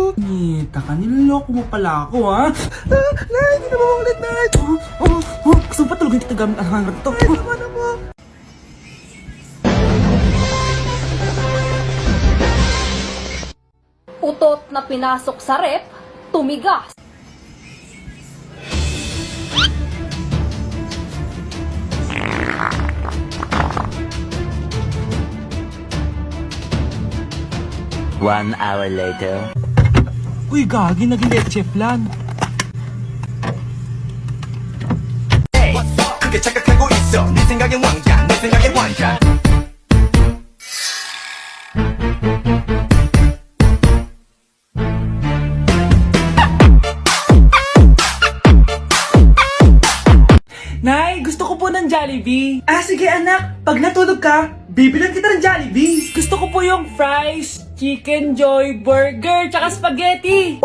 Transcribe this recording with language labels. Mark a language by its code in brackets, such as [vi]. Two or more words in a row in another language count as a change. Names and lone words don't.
[tl] Nita ka, niloloko mo pala ako, ha? Nay, hindi na maulit, Nay. Gusto mo pa tulogin kita gamit ang hangar to? Nay, tama na mo. Utot na pinasok sa rep, tumigas. [en] One hour later. [tl] Uy, gagi, naging leche flan. [ko] 크게 착각하고 있어 네 생각엔 왕자 내 생각엔 왕자 [tl] Nay, gusto ko po ng Jollibee. Ah, sige anak. Pag natulog ka, bibilan kita ng Jollibee. Gusto ko po yung fries, chicken joy, burger, tsaka spaghetti.